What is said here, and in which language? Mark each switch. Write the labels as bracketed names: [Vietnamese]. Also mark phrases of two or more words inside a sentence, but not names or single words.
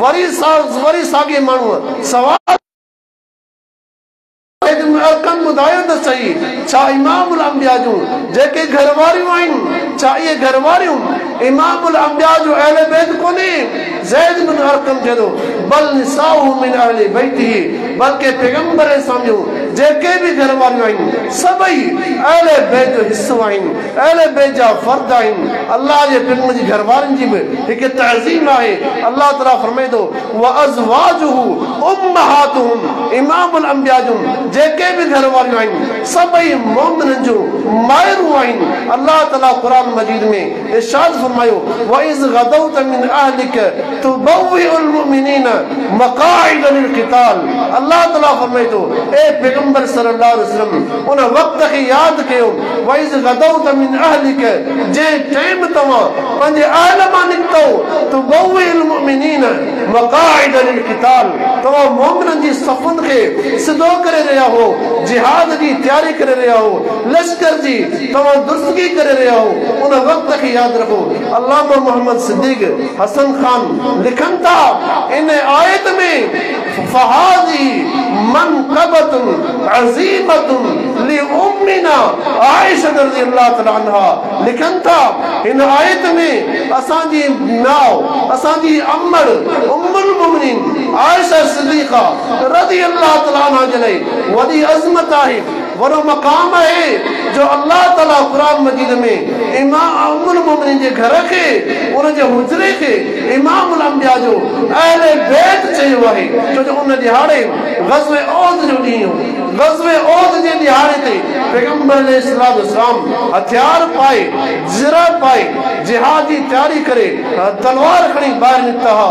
[Sindhi] वरी साॻे माण्हू सवाल ॿुधायो त सही छा इमामुल अंबिया जूं जेके घरवारियूं आहिनि छा इहे घरवारियूं इमामुल अंबिया जो अहले बैत कोन्हे ज़ैद बिन अरकम चयो [Arabic] بل نساؤه من أهل بيته [Sindhi] बल्कि पैगंबर साम्हूं जेके भी घरवारियूं आहिनि सभई अहले बैत जो हिस्सो आहिनि अहले बैत जा फर्द आहिनि अल्लाह जे पैगंबर जी घरवारियुनि जी बि हिकु तहज़ीम आहे अल्लाह ताला फरमाए थो [Arabic] وأزواجه أمهاتهم [Sindhi] इमामुल अंबिया जूं जेके भी घरवारियूं आहिनि सभई मोमिननि जूं माइरूं आहिनि अल्लाह ताला क़ुरान मजीद में इरशाद फरमायो [Arabic] وإذ غدوت من أهلك تبوئ المؤمنين مقاعد للقتال [Sindhi] अल्लाह ताला फरमाए थो ए पैगंबर [Arabic] صلى الله عليه وسلم [Sindhi] उन वक्त खे यादि कयो [Arabic] وإذ غدوت من أهلك [Sindhi] जे टाइम तव्हां पंहिंजे अहल मां निकितो [Arabic] تبوئ المؤمنين مقاعد للقتال [Sindhi] तव्हां मोमिननि जी सफ़ुनि खे सिधो करे रहिया हो जिहाद की तैयारी करे रहिया हो लश्कर जी तव्हां दुरुस्तगी करे रहिया हो उन वक्त खे यादि रखो अल्लामा मोहम्मद सिद्दीक हसन खान लिखनि था इन आयत में [Arabic] فهذه منقبة عظيمة لأمنا [Sindhi] आयशा [Arabic] رضي الله تعالى عنها [Sindhi] लिखनि था इन आयत में असांजी नाव असांजी अम्मड़ उम्मुल मुमिनीन आयशा सिद्दीक़ा [Arabic] رضي الله تعالى [Sindhi] अन्हा जे लाइ वॾी अज़मत आहे वॾो मक़ाम आहे जो अल्लाह ताला क़ुरान मजीद में इमाम उम्मुल मुमिनीन जे घर खे उन जे हुजरे खे इमामुल अंबिया जो अहले बैत चयो आहे छो जो उन ॾिहाड़े ग़ज़वे औद जो ॾींहुं ग़ज़वे औद जे ॾिहाड़े ते पैगंबर अलैहिस्सलाम हथियार पाए ज़रा पाए जिहाद जी तैयारी करे तलवार खणी ॿाहिरि निकिता हुआ।